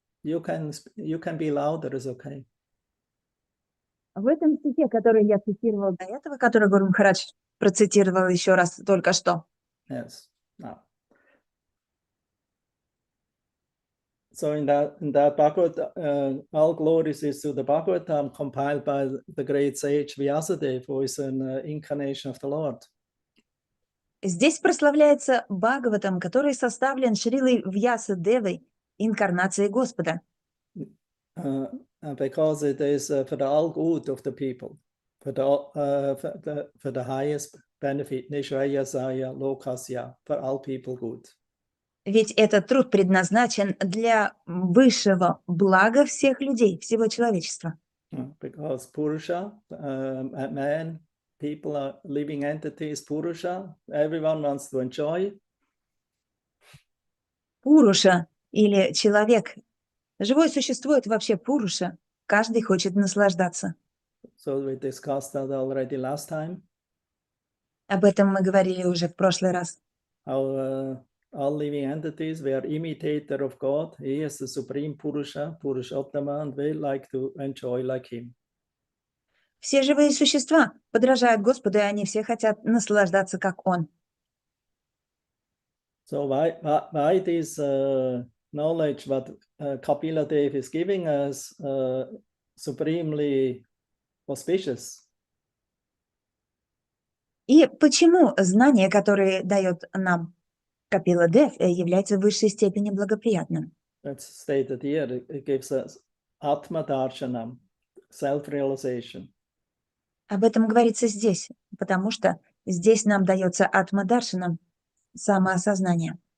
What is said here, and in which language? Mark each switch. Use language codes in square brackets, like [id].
[en] You can be louder, it's okay. [ru] В этом стихе, который я цитировал до этого, который Гуру Махарадж процитировал еще раз только что, [en] Yes. Now. So in that Bhagavad, all glories is to the Bhagavatam compiled by the great sage Vyasadeva, who is an incarnation of the Lord. [ru] здесь прославляется Бхагаватам, который составлен Шрилой Вьясадевой, инкарнацией Господа. [en] Because it is for the all good of the people, for the highest benefit, [sa] Nishaya Saya Lokasya, [en] for all people good. [ru] Ведь этот труд предназначен для высшего блага всех людей, всего человечества. [en] Because Purusha, man, people are living entities, Purusha, everyone wants to enjoy. [ru] Пуруша или человек, живое существо — это вообще Пуруша, каждый хочет наслаждаться. [en] So we discussed that already last time. [ru] Об этом мы говорили уже в прошлый раз. [en] How all living entities, we are imitator of God. He is the supreme Purusha, Purushottama, and we like to enjoy like him. [ru] Все живые существа подражают Господу, и они все хотят наслаждаться, как Он. [en] So why this knowledge what Kapila Dev is giving us supremely auspicious? [ru] И почему знание, которое дает нам Капила Дев, является в высшей степени благоприятным? [en] That's stated here. It gives us Atma Darshanam, self-realization. [ru] Об этом говорится здесь, потому что здесь нам дается Атма-даршанам, самоосознание,